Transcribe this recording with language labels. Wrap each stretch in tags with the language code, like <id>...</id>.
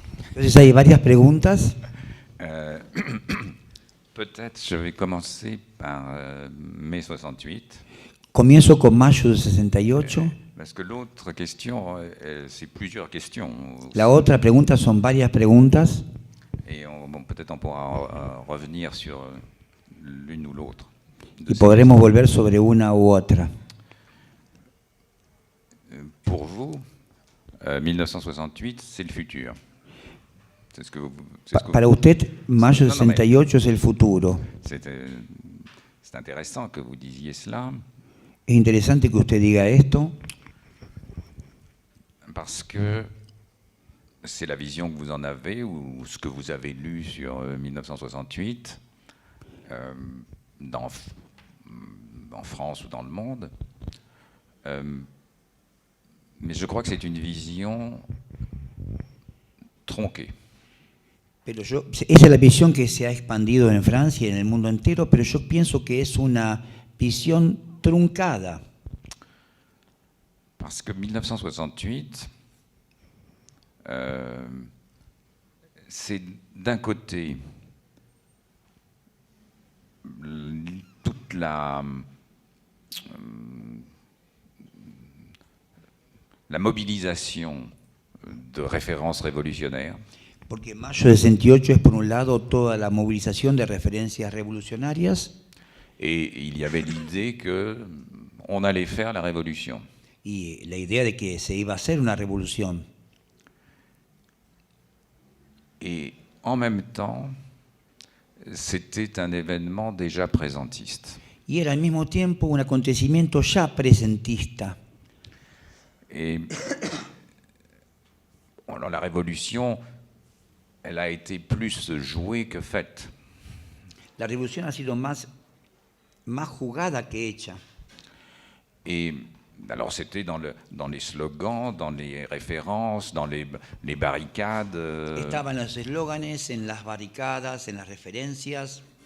<es>Entonces hay varias preguntas.</es> <fr>Peut-être je vais commencer par mai 68.</fr> <es>Comienzo con mayo de 68.</es> <fr>Parce que l'autre question, c'est plusieurs questions.</fr> <es>La otra pregunta son varias preguntas.</es> <fr>Et peut-être on pourra revenir sur l'une ou l'autre.</fr> <es>Y podremos volver sobre una u otra.</es> <fr>Pour vous, 1968, c'est le futur. C'est ce que vous,</fr> <es>Para usted, mayo de 68 es el futuro.</es> <fr>C'est intéressant que vous disiez cela.</fr> <es>Es interesante que usted diga esto.</es> <fr>Parce que c'est la vision que vous en avez ou ce que vous avez lu sur 1968 en France ou dans le monde. Mais je crois que c'est une vision tronquée.</fr> <es>Pero esa es la visión que se ha expandido en Francia y en el mundo entero, pero yo pienso que es una visión truncada.</es> <fr>Parce que 1968, c'est d'un côté toute la mobilisation de références révolutionnaires.</fr> <es>Porque mayo de 68 es, por un lado, toda la movilización de referencias revolucionarias.</es> <fr>Et il y avait l'idée qu'on allait faire la révolution.</fr> <es>Y la idea de que se iba a hacer una revolución.</es> <fr>Et en même temps, c'était un événement déjà présentiste.</fr> <es>y era al mismo tiempo un acontecimiento ya presentista.</es> <fr>Et alors, la révolution, elle a été plus jouée que faite.</fr> <es>La revolución ha sido más jugada que hecha.</es> <fr>Et alors c'était dans les slogans, dans les références, dans les barricades.</fr> <es>Estaba en los eslóganes, en las barricadas, en las referencias.</es>